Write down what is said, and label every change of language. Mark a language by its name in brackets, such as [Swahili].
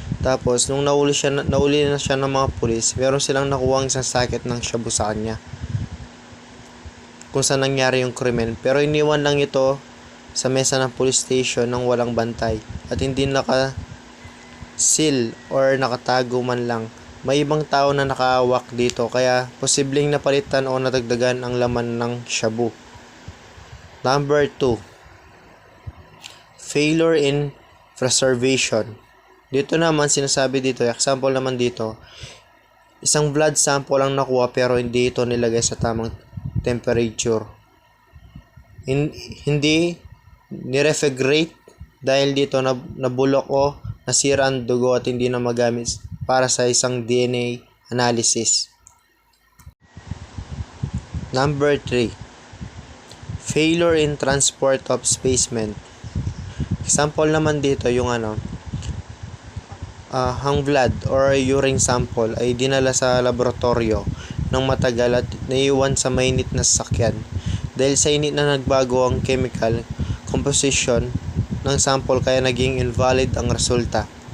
[Filipino] Tapos, nung nauli na siya ng mga pulis, meron silang nakuha isang saket ng shabu sa kanya, kung saan nangyari yung krimen. Pero iniwan lang ito sa mesa ng police station nang walang bantay at hindi naka-seal or nakatago man lang. May ibang tao na nakahawak dito, kaya posibleng napalitan o nadagdagan ang laman ng shabu. [English] Number 2, failure in preservation. [Filipino] Dito naman, sinasabi dito, example naman dito, isang blood sample lang nakuha pero hindi ito nilagay sa tamang temperature. Hindi nirefrigerate dahil dito nabulok o nasira ang dugo at hindi na magamit para sa isang DNA analysis. [English] Number 3, failure in transport of specimen. [Filipino] Example naman dito yung ang blood or urine sample ay dinala sa laboratorio ng matagal at naiwan sa mainit na sasakyan. Dahil sa init na nagbago ang chemical composition ng sample, kaya naging invalid ang resulta.